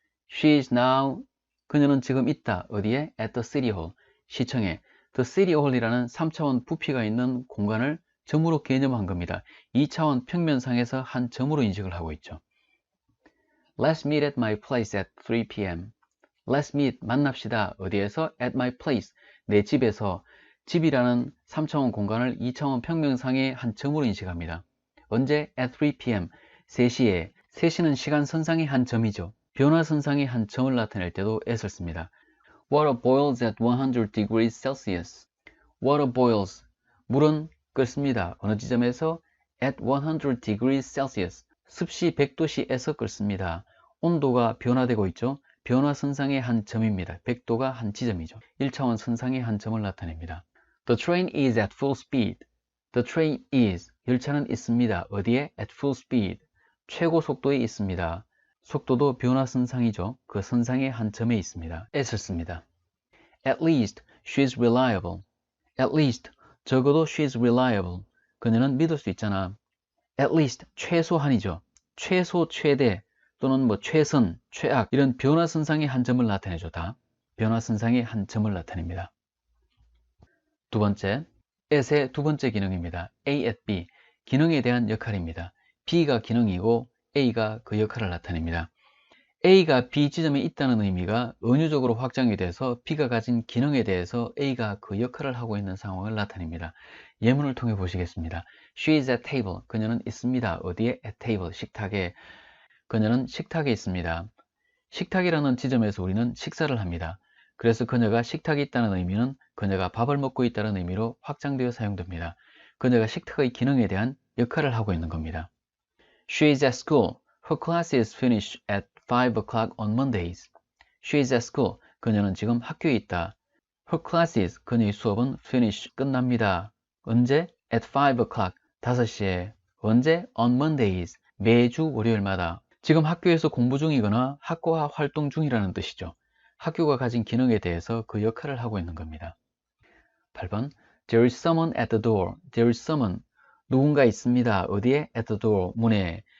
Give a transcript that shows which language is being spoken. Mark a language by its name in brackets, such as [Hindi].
[English] She is now, [Korean] 그녀는 지금 있다. 어디에? [English] At the city hall. [Korean] 시청에. The city hall이라는 3차원 부피가 있는 공간을 점으로 개념한 겁니다. 2차원 평면상에서 한 점으로 인식을 하고 있죠. [English] Let's meet at my place at 3 p.m. Let's meet, [Korean] 만납시다. 어디에서? [English] At my place, [Korean] 내 집에서. 집이라는 3차원 공간을 2차원 평면상의 한 점으로 인식합니다. 언제? [English] At 3 p.m. [Korean] 3시에. 3시는 시간선상의 한 점이죠. 변화선상의 한 점을 나타낼 때도 at을 씁니다. [English] Water boils at 100 degrees Celsius. Water boils, [Korean] 물은 끓습니다. 어느 지점에서? [English] At 100 degrees Celsius. [Korean] 습시 100도씨에서 끓습니다. 온도가 변화되고 있죠. 변화선상의 한 점입니다. 100도가 한 지점이죠. 1차원 선상의 한 점을 나타냅니다. [English] The train is at full speed. The train is, [Korean] 열차는 있습니다. 어디에? [English] At full speed. [Korean] 최고 속도에 있습니다. 속도도 변화선상이죠. 그 선상의 한 점에 있습니다. at을 씁니다. [English] At least, she is reliable. At least, [Korean] 적어도 [English] she is reliable. [Korean] 그녀는 믿을 수 있잖아. [English] At least, [Korean] 최소한이죠. 최소, 최대 또는 최선, 최악 이런 변화선상의 한 점을 나타내죠. 다 변화선상의 한 점을 나타냅니다. 두 번째, at의 두 번째 기능입니다. A at B, 기능에 대한 역할입니다. B가 기능이고 A가 그 역할을 나타냅니다. A가 B 지점에 있다는 의미가 은유적으로 확장이 돼서 B가 가진 기능에 대해서 A가 그 역할을 하고 있는 상황을 나타냅니다. 예문을 통해 보시겠습니다. [English] She is at table. [Korean] 그녀는 있습니다. 어디에? [English] At table. [Korean] 식탁에. 그녀는 식탁에 있습니다. 식탁이라는 지점에서 우리는 식사를 합니다. 그래서 그녀가 식탁에 있다는 의미는 그녀가 밥을 먹고 있다는 의미로 확장되어 사용됩니다. 그녀가 식탁의 기능에 대한 역할을 하고 있는 겁니다. [English] She is at school. Her class is finished at 5 o'clock on Mondays. She is at school. [Korean] 그녀는 지금 학교에 있다. [English] Her classes, [Korean] 그녀의 수업은 [English] finish, [Korean] 끝납니다. 언제? [English] At 5 o'clock, [Korean] 5시에. 언제? [English] On Mondays, [Korean] 매주 월요일마다. 지금 학교에서 공부 중이거나 학교와 활동 중이라는 뜻이죠. 학교가 가진 기능에 대해서 그 역할을 하고 있는 겁니다. [English] 8번, There is someone at the door. There is someone, [Korean] 누군가 있습니다. 어디에? [English] At the door, [Korean] 문에.